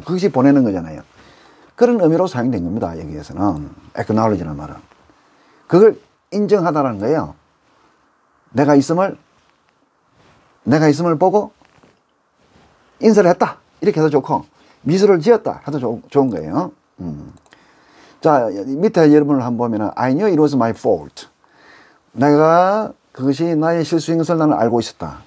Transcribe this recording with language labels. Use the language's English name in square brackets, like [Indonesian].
[Korean] 그것이 보내는 거잖아요. 그런 의미로 사용된 겁니다. 여기에서는 acknowledge라는 말은 그걸 인정하다라는 거예요. 내가 있음을 보고 인사를 했다 이렇게 해도 좋고 미소를 지었다 해도 좋은 거예요. 자, 밑에 여러분을 한번 보면은 [English] I knew it was my fault. [Korean] 내가 그것이 나의 실수인 것을 나는 알고 있었다.